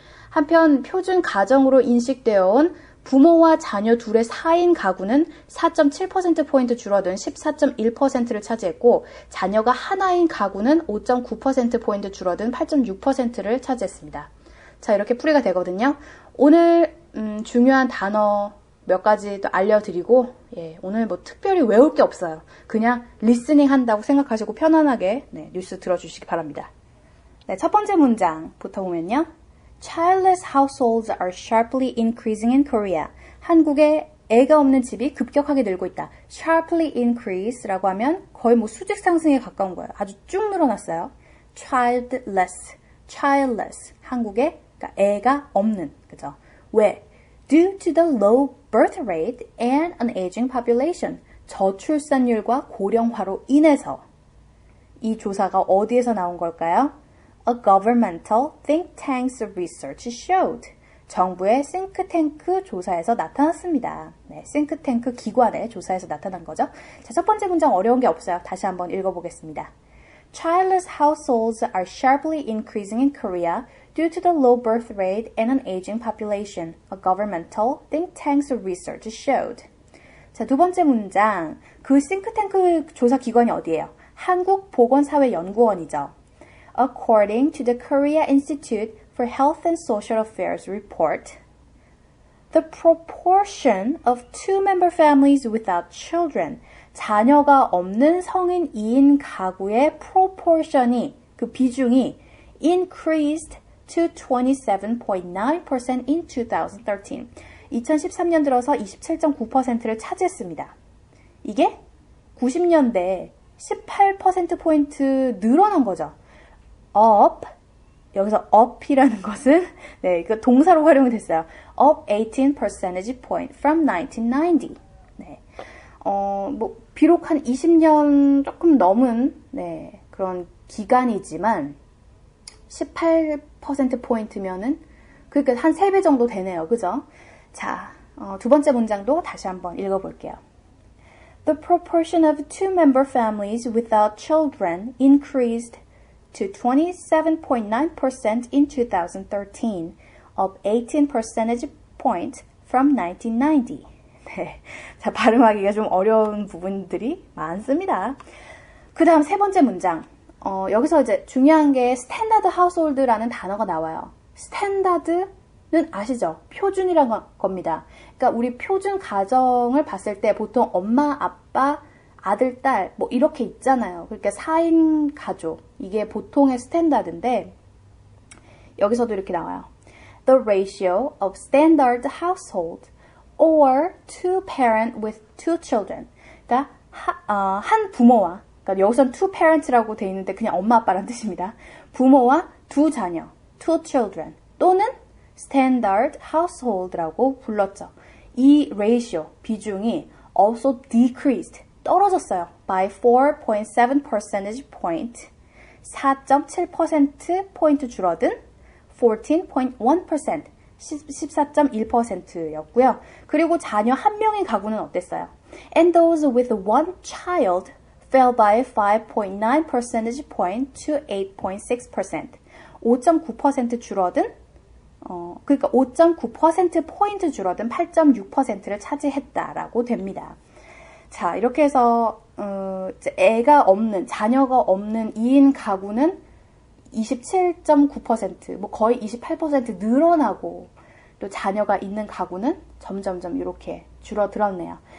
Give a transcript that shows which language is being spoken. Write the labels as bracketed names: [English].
[Korean] 한편 표준 가정으로 인식되어 온 부모와 자녀 둘의 4인 가구는 4.7%포인트 줄어든 14.1%를 차지했고 자녀가 하나인 가구는 5.9%포인트 줄어든 8.6%를 차지했습니다. 자, 이렇게 풀이가 되거든요. 오늘 중요한 단어 몇 가지 또 알려드리고 오늘 뭐 특별히 외울 게 없어요. 그냥 리스닝 한다고 생각하시고 편안하게 뉴스 들어주시기 바랍니다. 네, 첫 번째 문장부터 보면요. [English] Childless households are sharply increasing in Korea. [Korean] 한국에 애가 없는 집이 급격하게 늘고 있다. [English] Sharply increase [Korean] 라고 하면 거의 뭐 수직 상승에 가까운 거예요. 아주 쭉 늘어났어요. Childless. 한국에 그러니까 애가 없는, 그죠? 왜? [English] due to the low birth rate and an aging population. [Korean] 저출산율과 고령화로 인해서. 이 조사가 어디에서 나온 걸까요? [English] A governmental think tank's research showed. [Korean] 정부의 싱크탱크 조사에서 나타났습니다. 네, 싱크탱크 기관의 조사에서 나타난 거죠. 자, 첫 번째 문장 어려운 게 없어요. 다시 한번 읽어보겠습니다. [English] Childless households are sharply increasing in Korea due to the low birth rate and an aging population, a governmental think tank's research showed. [Korean] 자, 두 번째 문장. 그 싱크탱크 조사 기관이 어디예요? 한국보건사회연구원이죠. [English] According to the Korea Institute for Health and Social Affairs report, the proportion of two-member families without children, [Korean] 자녀가 없는 성인 2인 가구의 [English] proportion이, [Korean] 그 비중이 [English] increased to 27.9% in 2013. [Korean] 2013년 들어서 27.9%를 차지했습니다. 이게 90년대에 18%포인트 늘어난 거죠. up, 여기서 up이라는 것은 네, 그 동사로 활용이 됐어요. [English] up 18 percentage point from 1990. 네. [Korean] 뭐 비록 한 20년 조금 넘은 네, 그런 기간이지만 18% 포인트면은 그러니까 한 3배 정도 되네요. 그죠? 자, 두 번째 문장도 다시 한번 읽어볼게요. [English] The proportion of two-member families without children increased to 27.9% in 2013, up 18 percentage points from 1990. [Korean] 네. 자, 발음하기가 좀 어려운 부분들이 많습니다. 그 다음 세 번째 문장. 여기서 이제 중요한 게 스탠다드 하우스홀드라는 단어가 나와요. 스탠다드는 아시죠? 표준이라는 겁니다. 그러니까 우리 표준 가정을 봤을 때 보통 엄마, 아빠, 아들, 딸 뭐 이렇게 있잖아요. 그러니까 4인 가족. 이게 보통의 스탠다드인데 여기서도 이렇게 나와요. [English] The ratio of standard household or two parent with two children. [Korean] 그러니까 한 부모와 그러니까 여기서는 [English] two parents [Korean] 라고 돼 있는데 그냥 엄마, 아빠라는 뜻입니다. 부모와 두 자녀, [English] two children [Korean] 또는 standard household라고 불렀죠. 이 ratio, 비중이 [English] also decreased, [Korean] 떨어졌어요. [English] by 4.7 percentage point, [Korean] 4.7% 포인트 줄어든 14.1%, 14.1%였고요. 그리고 자녀 한 명의 가구는 어땠어요? [English] And those with one child fell by 5.9 percentage point to 8.6%. [Korean] 5.9% 줄어든 그러니까 5.9% 포인트 줄어든 8.6%를 차지했다라고 됩니다. 자, 이렇게 해서 애가 없는, 자녀가 없는 2인 가구는 27.9%, 뭐 거의 28% 늘어나고 또 자녀가 있는 가구는 점점점 이렇게 줄어들었네요.